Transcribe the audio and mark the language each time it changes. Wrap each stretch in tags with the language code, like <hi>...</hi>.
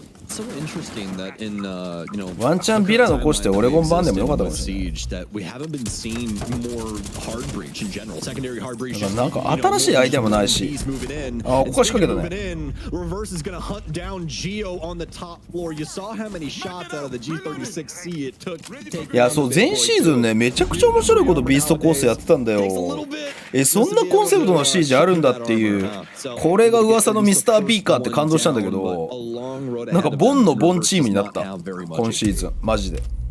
<en>So interesting that in you know</en> <ja>ワンチャンビラ残してオレゴンバンでもよかったかもしれない。</ja> <en>that we haven't been seeing more hard breach in general. Secondary hard breach.</en> <ja>なんか新しいアイテムもないし。あ、ここ仕掛けたね。</ja> <en>Reverse is gonna hunt down Geo on the top floor. You saw how many shots out of the G36C it took.</en> <ja>いやそう前シーズンねめちゃくちゃ面白いことビーストコースやってたんだよ。そんなコンセプトのシージあるんだっていう。これが噂のミスター B かって感動したんだけど、なんかボンのボンチームになった今シーズンマジで。</ja>